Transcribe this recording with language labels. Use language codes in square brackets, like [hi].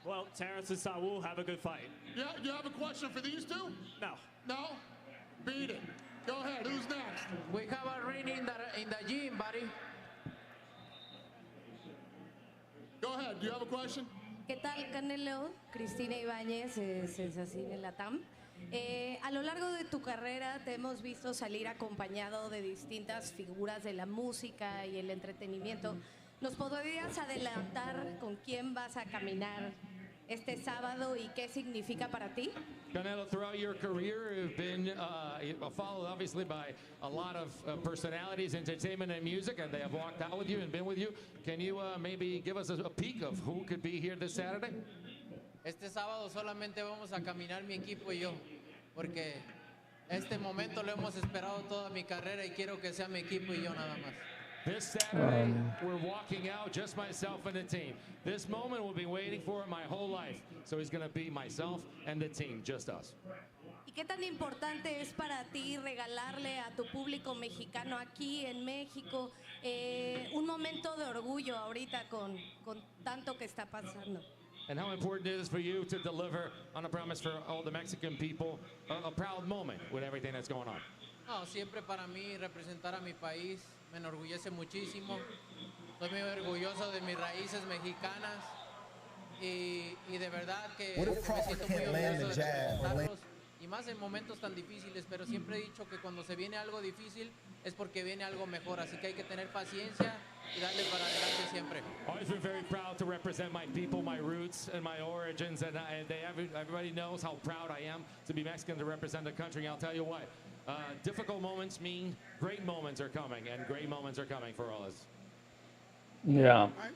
[en] Well, Terence and Saul, have a good fight. Yeah, you have a question for these 2? No. No? Beat it. Go ahead. Who's next? We have a ring in the gym, buddy. Go ahead. Do you have a question? [es] ¿Qué tal, Canelo? Cristina Ibáñez, Sensacine Latam. A lo largo de tu carrera te hemos visto salir acompañado de distintas figuras de la música y el entretenimiento. ¿Nos podrías adelantar con quién vas a caminar este sábado y qué significa para ti? [en] Canelo, throughout your career, you've been followed obviously by a lot of personalities, entertainment and music, and they have walked out with you and been with you. Can you maybe give us a peek of who could be here this Saturday? [es] Este sábado solamente vamos a caminar mi equipo y yo, porque este momento lo hemos esperado toda mi carrera y quiero que sea mi equipo y yo nada más. [en] This Saturday, we're walking out, just myself and the team. This moment we'll be waiting for my whole life. So he's going to be myself and the team, just us. [es] ¿Y qué tan importante es para ti regalarle a tu público mexicano aquí en México un momento de orgullo ahorita con tanto que está pasando? [en] And how important it is for you to deliver on a promise for all the Mexican people, a proud moment with everything that's going on. [es] No, siempre para mí representar a mi país me enorgullece muchísimo. Estoy muy orgulloso de mis raíces mexicanas y de verdad que me siento muy orgulloso de representarlos. Y más en momentos tan difíciles, pero siempre he dicho que cuando se viene algo difícil es porque viene algo mejor, así que hay que tener paciencia y darle para adelante siempre. [en] Always been very proud to represent my people, my roots, and my origins, and everybody knows how proud I am to be Mexican, to represent the country. And I'll tell you what, difficult moments mean great moments are coming, and great moments are coming for all of us. Yeah.